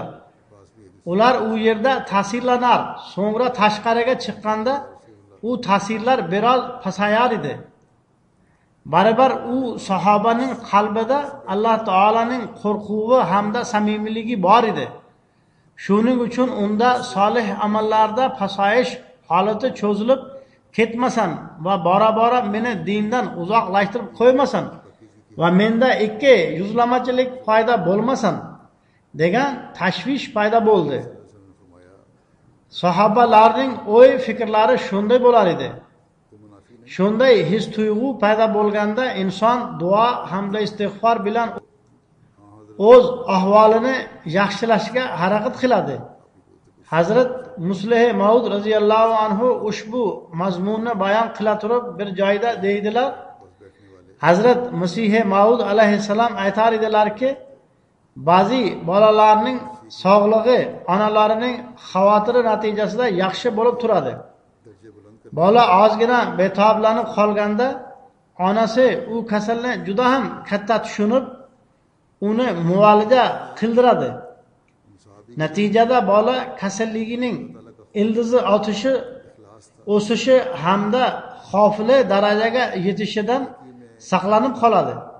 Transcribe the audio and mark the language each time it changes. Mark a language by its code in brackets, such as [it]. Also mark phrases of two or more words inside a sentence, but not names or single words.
[ur] پاس بھی ایک [uz] Ular u yerda ta'sirlanar, so'ngra tashqariga chiqqanda u ta'sirlar biroz pasayar edi. Baribir u sahobaning qalbida Alloh taolaning qo'rquvi hamda samimiyligi bor edi. Shuning uchun unda solih amallarda pasayish holati cho'zilib ketmasin va bora-bora meni dindan uzoqlashtirib qo'ymasin va menda ikki yuzlamachilik paydo bo'lmasin degan tashvish paydo bo'ldi. [ur] फरमाया [uz] Sahobalarning o'y fikrlari shunday bo'lar edi. [ur] تو منافی نہیں [uz] Shunday his tuyg'u paydo bo'lganda inson duo hamda istig'for bilan o'z ahvolini yaxshilashga harakat qiladi. Hazrat Muslih Maud [ar] رضي الله عنه [uz] ushbu mazmunni bayon qila turib bir joyda deydilar. Hazrat Masih Maud alayhissalom aytar edilarki, ba'zi bolalarning sog'lig'i onalarining xavotiri natijasida yaxshi bo'lib turadi. [ur] درجے بلند کر [uz] Bola ozgina betoblanib qolganda onasi u kasalni juda ham katta tushunib uni muolaja qildiradi. Natijada bola kasalligining ildizi otishi, o'sishi hamda xavfli darajaga yetishidan saqlanib qoladi.